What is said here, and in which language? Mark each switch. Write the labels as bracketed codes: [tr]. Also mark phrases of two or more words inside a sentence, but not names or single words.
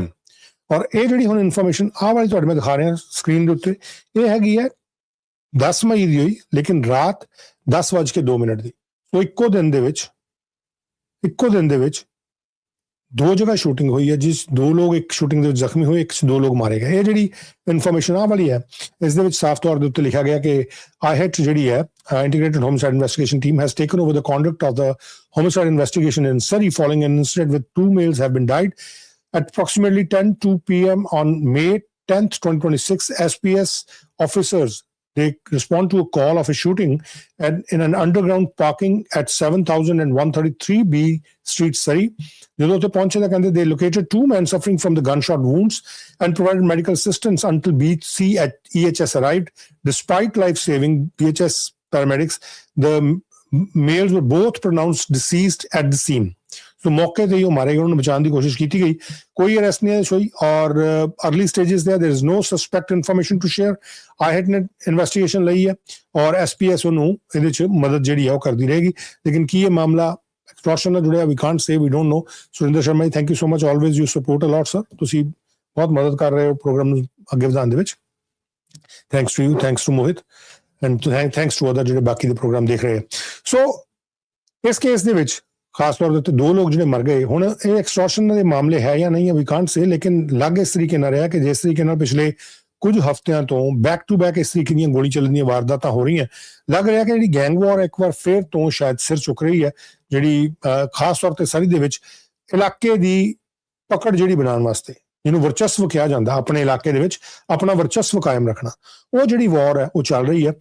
[pa] ਔਰ ਇਹ ਜਿਹੜੀ ਹੁਣ ਇਨਫੋਰਮੇਸ਼ਨ ਆਹ ਵਾਲੀ ਤੁਹਾਡੇ ਮੈਂ ਦਿਖਾ ਰਿਹਾ ਸਕਰੀਨ ਦੇ ਉੱਤੇ, ਇਹ ਹੈਗੀ ਹੈ 10 ਮਈ ਦੀ ਹੋਈ, ਲੇਕਿਨ ਰਾਤ 10:02 ਦੀ। ਸੋ ਇੱਕੋ ਦਿਨ ਦੇ ਵਿੱਚ ਇੱਕੋ ਦਿਨ ਦੇ ਵਿੱਚ ਦੋ ਜਗ੍ਹਾ ਸ਼ੂਟਿੰਗ ਹੋਈ ਹੈ, ਜਿਸ ਦੋ ਲੋਕ ਇੱਕ ਸ਼ੂਟਿੰਗ ਦੇ ਵਿੱਚ ਜ਼ਖਮੀ ਹੋਏ, ਇੱਕ ਦੋ ਲੋਕ ਮਾਰੇ ਗਏ। ਇਹ ਜਿਹੜੀ ਇਨਫੋਰਮੇਸ਼ਨ ਆ ਵਾਲੀ ਹੈ, ਇਸ ਦੇ ਵਿੱਚ ਸਾਫ਼ ਤੌਰ ਦੇ ਉੱਤੇ ਲਿਖਿਆ ਗਿਆ ਕਿ IHET ਜਿਹੜੀ ਹੈ, [en] Integrated Homicide Investigation Team, has taken over the conduct of the homicide investigation in Surrey following an incident with 2 males have been died. At approximately 10:02 p.m. on May 10th, 2026, SPS officers, they respond to a call of a shooting in an underground parking at 7133B Street, Surrey. [pa] ਜਦੋਂ ਉੱਥੇ ਪਹੁੰਚੇ ਤਾਂ ਕਹਿੰਦੇ [en] they located 2 men suffering from the gunshot wounds and provided medical assistance until BC at EHS arrived. Despite life-saving BHS paramedics, the males were both pronounced deceased at the scene. [pa] ਸੋ ਮੌਕੇ ਤੇ ਹੀ ਉਹ ਮਾਰੇ ਗਏ, ਉਹਨਾਂ ਨੂੰ ਬਚਾਉਣ ਦੀ ਕੋਸ਼ਿਸ਼ ਕੀਤੀ ਗਈ, ਕੋਈ ਅਰੈਸਟ ਨਹੀਂ ਹੋਈ ਔਰ [en] early stages [pa] ਤੇ [en] there is no suspect information to share. [pa] IHET ਨੇ ਇਨਵੈਸਟੀਗੇਸ਼ਨ ਲਈ ਹੈ ਔਰ SPS ਨੂੰ ਇਹਦੇ 'ਚ ਮਦਦ ਜਿਹੜੀ ਹੈ ਉਹ ਕਰਦੀ ਰਹੇਗੀ। ਲੇਕਿਨ ਕੀ ਇਹ ਮਾਮਲਾ ਐਕਸਟੋਰਸ਼ਨ ਨਾਲ ਜੁੜਿਆ, [en] we can't say, we don't know. [pa] ਸੁਰਿੰਦਰ ਸ਼ਰਮਾ ਜੀ, [en] thank you so much, always you support a lot sir, [pa] ਤੁਸੀਂ ਬਹੁਤ ਮਦਦ ਕਰ ਰਹੇ ਹੋ ਪ੍ਰੋਗਰਾਮ ਨੂੰ ਅੱਗੇ ਵਧਾਉਣ ਦੇ ਵਿੱਚ। [en] thanks to you, thanks to Mohit and thanks to other [pa] ਜਿਹੜੇ ਬਾਕੀ ਦੇ ਪ੍ਰੋਗਰਾਮ ਦੇਖ ਰਹੇ ਆ। ਸੋ ਇਸ ਕੇਸ ਦੇ ਵਿੱਚ ਖਾਸ ਤੌਰ ਦੇ ਉੱਤੇ ਦੋ ਲੋਕ ਜਿਹੜੇ ਮਰ ਗਏ, ਹੁਣ ਇਹ ਐਕਸਟੋਰਸ਼ਨ ਦੇ ਮਾਮਲੇ ਹੈ ਜਾਂ ਨਹੀਂ ਹੈ, [en] we can't say, [pa] ਲੇਕਿਨ ਲੱਗ ਇਸ ਤਰੀਕੇ ਨਾਲ ਰਿਹਾ ਕਿ ਜਿਸ ਤਰੀਕੇ ਨਾਲ ਪਿਛਲੇ ਕੁਝ ਹਫ਼ਤਿਆਂ ਤੋਂ [en] back to back [pa] ਇਸ ਤਰੀਕੇ ਦੀਆਂ ਗੋਲੀ ਚੱਲਣ ਦੀਆਂ ਵਾਰਦਾਤਾਂ ਹੋ ਰਹੀਆਂ, ਲੱਗ ਰਿਹਾ ਕਿ ਜਿਹੜੀ [en] gang war [pa] ਇੱਕ ਵਾਰ ਫਿਰ ਤੋਂ ਸ਼ਾਇਦ ਸਿਰ ਚੁੱਕ ਰਹੀ ਹੈ, ਜਿਹੜੀ ਖਾਸ ਤੌਰ ਤੇ ਸਰੀ ਦੇ ਵਿੱਚ ਇਲਾਕੇ ਦੀ ਪਕੜ ਜਿਹੜੀ ਬਣਾਉਣ ਵਾਸਤੇ, ਜਿਹਨੂੰ ਵਰਚਸਵ ਕਿਹਾ ਜਾਂਦਾ, ਆਪਣੇ ਇਲਾਕੇ ਦੇ ਵਿੱਚ ਆਪਣਾ ਵਰਚਸਵ ਕਾਇਮ ਰੱਖਣਾ, ਉਹ ਜਿਹੜੀ ਵਾਰ ਹੈ ਉਹ ਚੱਲ ਰਹੀ ਹੈ।